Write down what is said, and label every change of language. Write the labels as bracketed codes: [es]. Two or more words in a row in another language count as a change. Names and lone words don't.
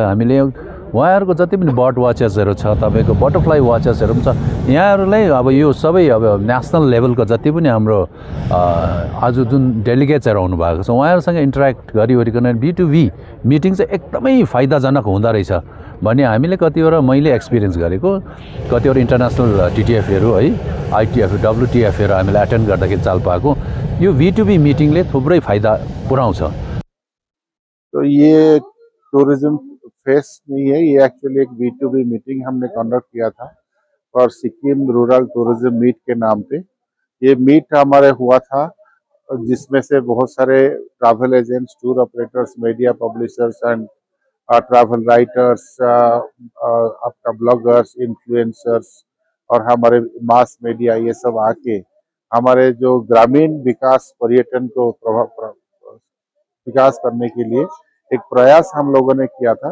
[ne] हामीले उहाँहरूको जति पनि [en] bird watchersहरू [ne] छ, तपाईँको [en] butterfly watchersहरू [ne] पनि छ, यहाँहरूलाई अब यो सबै अब [en] national levelको [ne] जति पनि हाम्रो आज जुन डेलिगेट्सहरू आउनु भएको छ उहाँहरूसँग इन्टरेक्ट गरिवरिकन [en] B2B meeting [ne] चाहिँ एकदमै फाइदाजनक हुँदो रहेछ भन्ने हामीले कतिवटा मैले एक्सपिरियन्स गरेको, कतिवटा [en] international TTFहरू [ne] है, ITF WTFहरू हामीले एटेन्ड गर्दाखेरि चाल पाएको, यो [en] B2B meetingले [ne] थुप्रै फाइदा पुऱ्याउँछ। [hi] तो ये [en] tourism fest [hi] नहीं है, ये एक्चुअली एक [en] B2B meeting [hi] हमने कंडक्ट किया था और सिक्किम रूरल टूरिज्म मीट के नाम पे। ये मीट हमारे हुआ था जिसमें से बहुत सारे [en] travel agents, tour operators, media publishers and travel writers, [hi] आपका ब्लॉगर्स, इन्फ्लुएंसर्स और हमारे [en] mass media, [hi] ये सब आके हमारे जो ग्रामीण विकास पर्यटन को विकास करने के लिए एक प्रयास हम लोगों ने किया था।